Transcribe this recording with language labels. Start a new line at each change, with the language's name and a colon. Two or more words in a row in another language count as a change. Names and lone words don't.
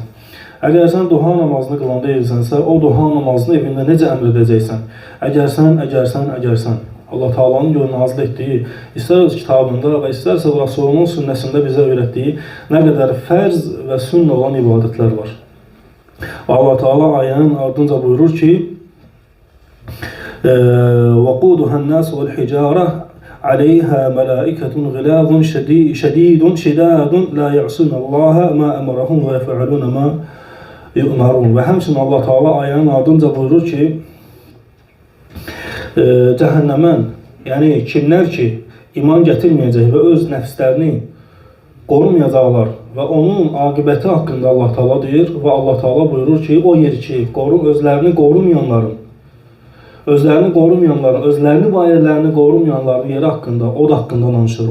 Azerbaijani: Əgər sən duha namazını qılan deyilsənsə, o duha namazını evində necə əmr edəcəksən? Əgər sən. Allah Teala'nın gör nazil etdiyi, istər öz kitabında və istərsə Rasulunun sünnəsində bizə öyrətdiyi nə qədər fərz və sünnə olan ibadətlər var. Və Allah Teala ayənin ardınca buyurur ki,
Arabic: وَقُودُهَا النَّاسُ وَالْحِجَارَةِ عَلَيْهَا مَلَائِكَةٌ غِلَاظٌ شَدِيدٌ شِدَادٌ لَا يَعْصُونَ اللّٰهَ مَا أَمَرَهُمْ وَيَفْعَلُونَ مَا يُؤْمَرُونَ.
Azerbaijani: Və həmçinin Allah Teala ayənin ardınca buyurur ki, cəhənnəmən, yəni kimlər ki iman gətirməyəcək və öz nəfslərini qorumayacaqlar və onun aqibəti haqqında Allah Teala deyir və Allah Teala buyurur ki, o yer ki özlərini qorumayanların, özlərini və ailələrini qorumayanların yeri haqqında, od haqqında danışır.